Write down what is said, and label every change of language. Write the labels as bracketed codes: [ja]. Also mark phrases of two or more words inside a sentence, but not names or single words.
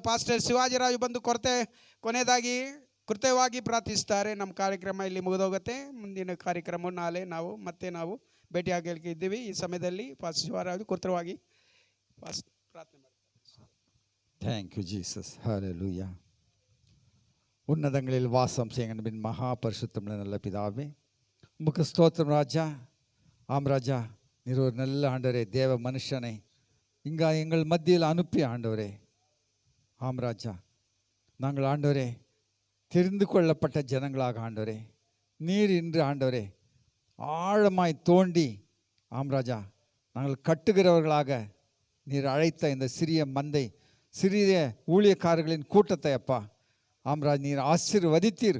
[kn] ಪಾಸ್ಟರ್ ಶಿವಾಜಿರಾಜು ಬಂದು ಕೊನೆಯದಾಗಿ ಕೃತಯವಾಗಿ ಪ್ರಾರ್ಥಿಸ್ತಾರೆ. ನಮ್ಮ ಕಾರ್ಯಕ್ರಮ ಇಲ್ಲಿ ಮುಗಿದೋಗುತ್ತೆ. ಮುಂದಿನ ಕಾರ್ಯಕ್ರಮ ನಾಳೆ ನಾವು ಭೇಟಿಯಾಗಲಿಕ್ಕೆ ಇದ್ದೀವಿ. ಈ ಸಮಯದಲ್ಲಿ ಪಾಸ್ಟರ್ ಶಿವರಾಜು ಕೃತಯವಾಗಿ ಪ್ರಾರ್ಥನೆ ಮಾಡ್ತಾರೆ. [en] Thank you Jesus. [ta] ஹல்லேலூயா. உன்னதங்களில் வாசம் செய்யுங்க அன்பின் மகா பரிசுத்தமுள்ள நல்ல பிதாவே, உமக்கு ஸ்தோத்திரம் ராஜா. ஆம் ராஜா, நீர் ஒரு நல்ல ஆண்டவரே, தேவ மனுஷனை இங்கே எங்கள் மத்தியில் அனுப்பி ஆண்டவரே. ஆம் ராஜா, நாங்கள் ஆண்டவரே தெரிந்து கொள்ளப்பட்ட ஜனங்களாக ஆண்டவரே, நீர் இன்று ஆண்டவரே ஆழமாய் தோண்டி ஆம் ராஜா நாங்கள் கட்டுகிறவர்களாக நீர் அழைத்த இந்த சிறிய மந்தை, சிறிய ஊழியக்காரர்களின் கூட்டத்தை அப்பா ஆம் ராஜ் நீர் ஆசீர்வதித்தீர்.